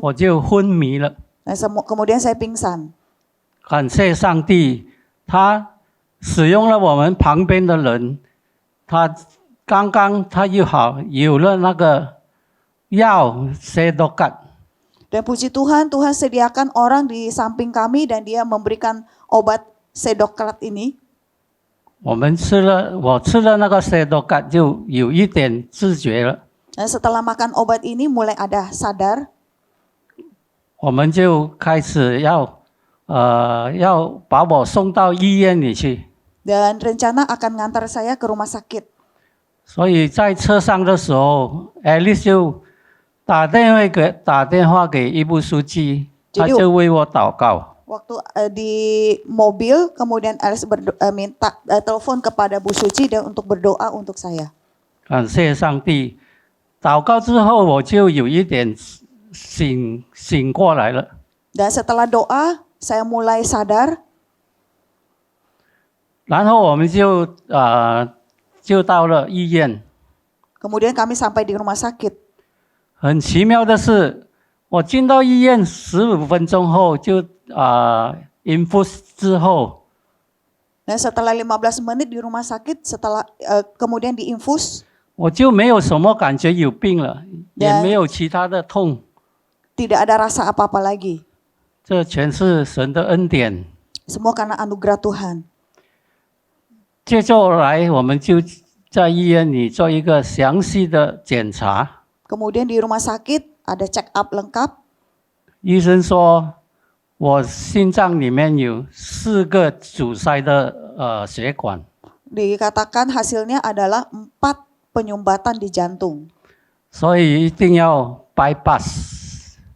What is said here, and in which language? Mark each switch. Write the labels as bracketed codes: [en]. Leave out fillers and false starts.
[zh] 我就昏迷了。 [id] Dan kemudian saya pingsan. [zh] 感谢上帝，他使用了我们旁边的人，他刚刚他又好有了那个药sedokat。 [id] Dan puji Tuhan, Tuhan sediakan orang di samping kami dan dia memberikan obat sedokrat ini. [zh] 我吃了那个sedokat就有一点知觉了。 [id] Dan setelah makan obat ini mulai ada sadar. [zh] 我们就开始要把我送到医院里去。 [id] Dan rencana akan ngantar saya ke rumah sakit. [zh] 所以在车上的时候 ，Alice 就打电话给医部书记，他就为我祷告。 [id] Waktu di mobil, kemudian Alice minta telepon kepada Bu Suci dan untuk berdoa untuk saya. [zh] 感谢上帝，祷告之后我就有一点醒过来了。 [id] Dan setelah doa, saya mulai sadar. [zh] 然后我们就到了医院。 [id] Kemudian kami sampai di rumah sakit. [zh] 很奇妙的是，我进到医院15分钟后就infus 之后， [id] Dan setelah 15 menit di rumah sakit, setelah kemudian diinfus, [zh] 我就没有什么感觉有病了，也没有其他的痛。 [id] tidak ada rasa apa-apa lagi. [zh] 这全是神的恩典。 [id] Semua karena anugerah Tuhan. [zh] 接着来，我们就在医院里做一个详细的检查。 [id] Kemudian di rumah sakit ada check up lengkap. [zh] 医生说，我心脏里面有4个阻塞的血管。 [id] Dikatakan hasilnya adalah 4 penyumbatan di jantung. [zh] 所以一定要 bypass。